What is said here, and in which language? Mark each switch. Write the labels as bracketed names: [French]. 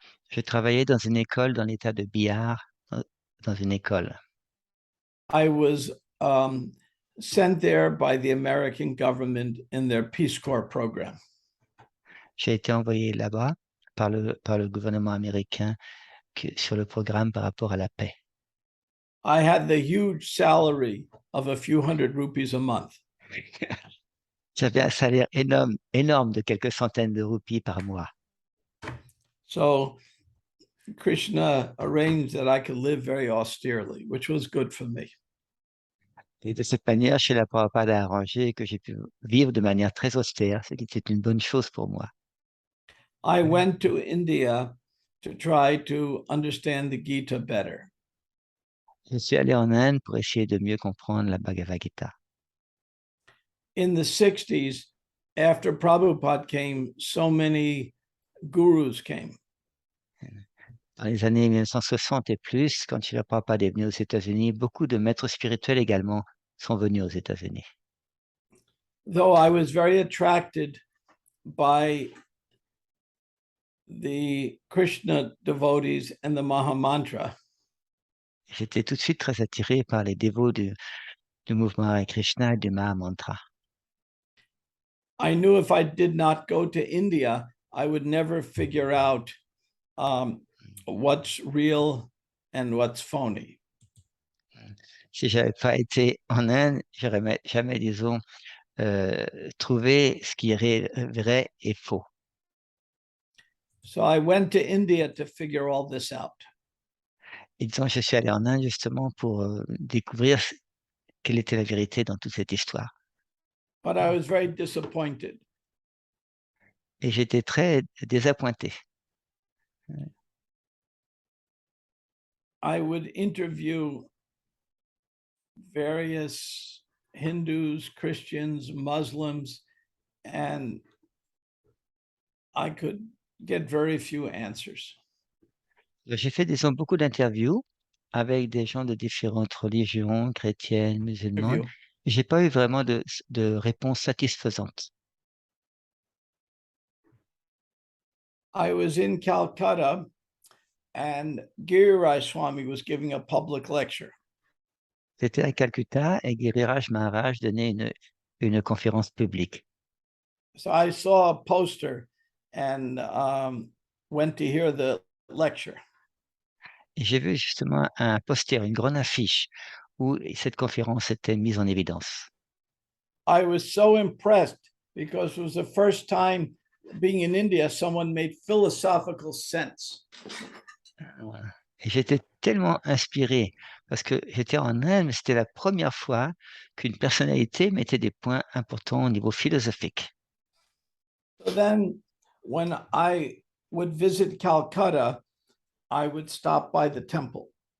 [French] J'ai travaillé dans une école dans l'état de Bihar, dans une école. [English] I was sent there by the American government in their Peace Corps program. [French] J'ai été envoyé là-bas par le gouvernement américain sur le programme par rapport à la paix. [English] I had the huge salary of a few hundred rupees a month. [French] J'avais un salaire énorme de quelques centaines de roupies par mois. [English] So Krishna arranged that I could live very austerely, which was good for me. [French] Et de cette manière, Srila Prabhupada a arrangé que j'ai pu vivre de manière très austère, ce qui était une bonne chose pour moi. [English] I went to India to try to understand the Gita better. [French] Je suis allé en Inde pour essayer de mieux comprendre la Bhagavad Gita. [English] In the 60s, after Prabhupada came, so many gurus came. [French] Dans les années 1960 et plus, quand Srila Prabhupada est venu aux États-Unis, beaucoup de maîtres spirituels également sont venus aux États-Unis. [English] Though I was very attracted by the Krishna devotees and the Maha Mantra, [French] J'étais tout de suite très attiré par les dévots du mouvement Hare Krishna et du Mahamantra. [English] I knew if I did not go to India, I would never figure out what's real and what's phony. [French] Si j'avais pas été en Inde, j'aurais jamais, disons, trouvé ce qui est vrai et faux. [English] So I went to India to figure all this out. [French] Et disons, je suis allé en Inde justement pour découvrir quelle était la vérité dans toute cette histoire. [English] But I was very disappointed. [French] Et j'étais très désappointé. [English] I would interview various Hindus, Christians, Muslims, and I could get very few answers. [French] J'ai fait, disons, beaucoup d'interviews avec des gens de différentes religions, chrétiennes, musulmanes. J'ai pas eu vraiment de réponse satisfaisante. [English] I was in Calcutta and Giriraj Swami was giving a public lecture. [French] C'était à Calcutta et Giriraj Maharaj donnait une conférence publique. [English] So I saw a poster and went to hear the lecture. [French] Et j'ai vu justement un poster, une grande affiche où cette conférence était mise en évidence. [English] I was so impressed because it was the first time being in India, someone made philosophical sense. [French] Et j'étais tellement inspiré parce que j'étais en Inde, mais c'était la première fois qu'une personnalité mettait des points importants au niveau philosophique. [English] So then, when I would visit Calcutta, I would stop by the temple.